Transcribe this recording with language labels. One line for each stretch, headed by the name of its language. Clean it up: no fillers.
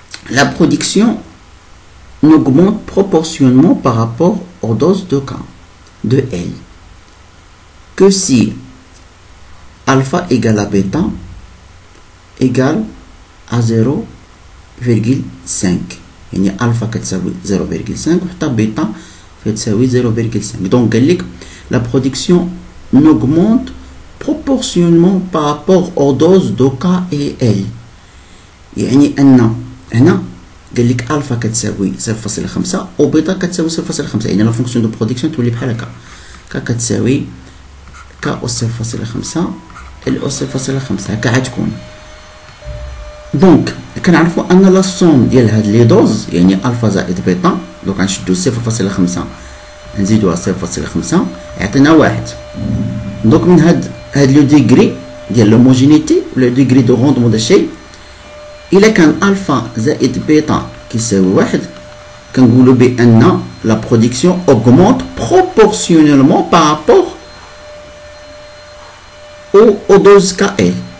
French: La production augmente proportionnellement par rapport aux doses de K, de L. Que si alpha égale à bêta égale à 0,5.
Arabic: يعني alpha كتساوي 0,5 وحتى bêta كتساوي 0,5.
French: Donc la production augmente proportionnellement par rapport aux doses de K et L.
Arabic: يعني أن هنا قال لك ألفا كتساوي 0.5 و بيتا كتساوي 0.5. يعني لا فونكسيون دو برودكسيون تولي بحال هكا كتساوي K أس 0.5 L أس 0.5 هكا غتكون. دونك كنعرفو أن لا سوم ديال هاد لي دوز يعني ألفا زائد بيتا دونك غنشدو 0.5 نزيدوها 0.5 يعطينا 1. دونك من هاد
French: le degré de l'homogénéité, le degré de rendement de
Arabic: شيء إلا كان ألفا زائد بيتا كيساوي 1 كنقولوا بأن
French: la production augmente proportionnellement par rapport aux doses KL.